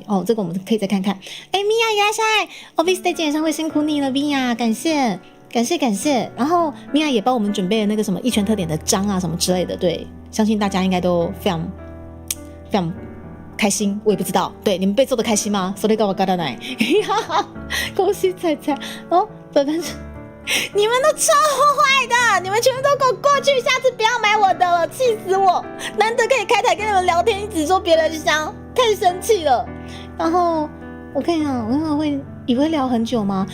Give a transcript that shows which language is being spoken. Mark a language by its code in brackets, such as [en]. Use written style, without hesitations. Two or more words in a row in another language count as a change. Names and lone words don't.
[zh] 这个我们可以再看看。米娅也来噻，V-Stage 演唱会辛苦你了，米娅，感谢。然后米娅也帮我们准备了那个什么一拳特点的章啊什么之类的。对，相信大家应该都非常非常开心，我也不知道。对，你们被揍的开心吗？ [ja] それがわからない。 [zh] 恭喜彩彩本番你们都超坏的，你们全部都给我过去，下次不要买我的了，气死我！难得可以开台跟你们聊天，一直说别人香，太生气了。然后我看一下，以为聊很久吗？